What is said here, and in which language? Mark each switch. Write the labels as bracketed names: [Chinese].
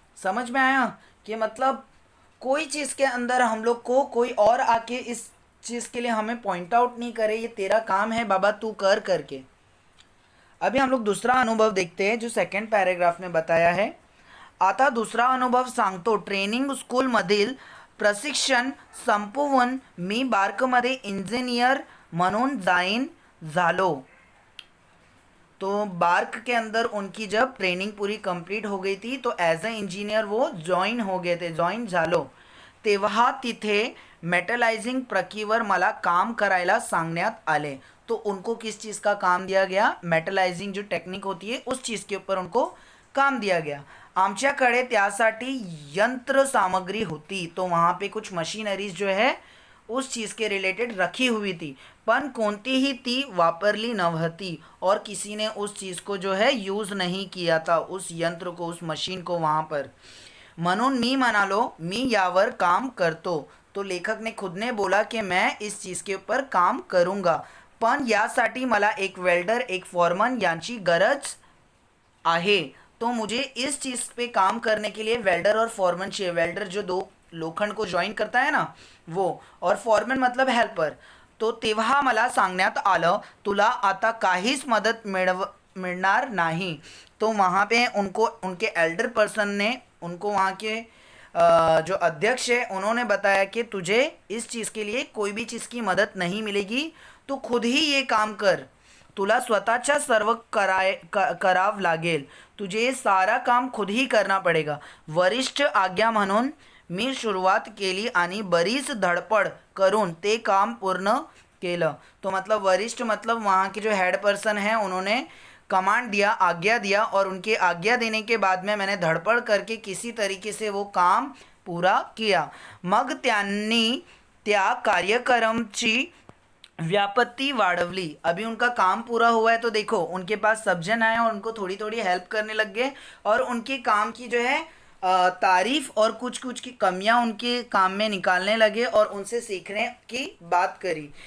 [Hindi] समझ में आया कि मतलब कोई चीज़ के अंदर हम लोग को कोई और आके इस चीज़ के लिए हमें पॉइंट आउट नहीं करे, ये तेरा काम है बाबा तू कर करके. अभी हम लोग दूसरा अनुभव देखते हैं जो सेकंड पॅरेग्राफ में बताया है. [Marathi] आता दूसरा अनुभव सांगतो. ट्रेनिंग स्कूलमधील प्रशिक्षण संपवून मी बार्कमध्ये इंजिनियर म्हणून जॉइन झालो. [Hindi] तो बार्क के अंदर उनकी जब ट्रेनिंग पूरी कंप्लीट हो गई थी तो एज अ इंजीनियर वो जॉइन हो गए थे, [Marathi] जॉइन झालो. तेव्हा तिथे मेटलाइजिंग प्रक्रियेवर मला काम करायला सांगण्यात आले. [Hindi] तो उनको किस चीज़ का काम दिया गया, मेटलाइजिंग जो टेक्निक होती है उस चीज़ के ऊपर उनको काम दिया गया. [Marathi] आमच्याकडे त्यासाठी यंत्र सामग्री होती. [Hindi] तो वहाँ पे कुछ मशीनरीज जो है उस चीज़ के रिलेटेड रखी हुई थी, [Marathi] पण कोणतीही ती वापरली नव्हती [Hindi] और किसी ने उस चीज़ को जो है यूज़ नहीं किया था, उस यंत्र को, उस मशीन को वहाँ पर. [Marathi] म्हणून मी म्हणालो मी यावर काम करतो. [Hindi] तो लेखक ने खुद ने बोला कि मैं इस चीज़ के ऊपर काम करूँगा, [Marathi] पण यासाठी मला एक वेल्डर एक फॉरमन यांची गरज आहे. [Hindi] तो मुझे इस चीज़ पे काम करने के लिए वेल्डर और फॉरमन चाहिए. वेल्डर जो दो लोखंड को जॉइन करता है ना वो, और फॉरमन मतलब हेल्पर. [Marathi] तो तेव्हा मला सांगण्यात आलं तुला आता काहीच मदत मिळणार नाही. [Hindi] तो वहाँ पे उनको उनके एल्डर पर्सन ने उनको वहाँ के जो अध्यक्ष है उन्होंने बताया कि तुझे इस चीज़ के लिए कोई भी चीज़ की मदद नहीं मिलेगी, तू खुद ही ये काम कर, [Marathi] तुला स्वतःच्या सर्व करावं लागेल. [Hindi] तुझे हे सारा काम खुद ही करना पडेगा. [Marathi] वरिष्ठ आज्ञा म्हणून मी सुरुवात केली आणि बरीच धडपड करून ते काम पूर्ण केलं. [Hindi] तो मतलब वरिष्ठ मतलब वहाँ के जो हेड पर्सन हैं उन्होंने कमांड दिया, आज्ञा दिया, और उनके आज्ञा देने के बाद में मैंने धडपड करके किसी तरीके से वो काम पूरा किया. [Marathi] मग त्यांनी त्या कार्यक्रमची व्यापत्ती वाढवली. [Hindi] अभी उनका काम पूरा हुआ है तो देखो उनके पास सब जन आए और उनको थोड़ी थोड़ी हेल्प करने लग गए और उनके काम की जो है तारीफ और कुछ कुछ की कमियां उनके काम में निकालने लगे और उनसे सीखने की बात करी.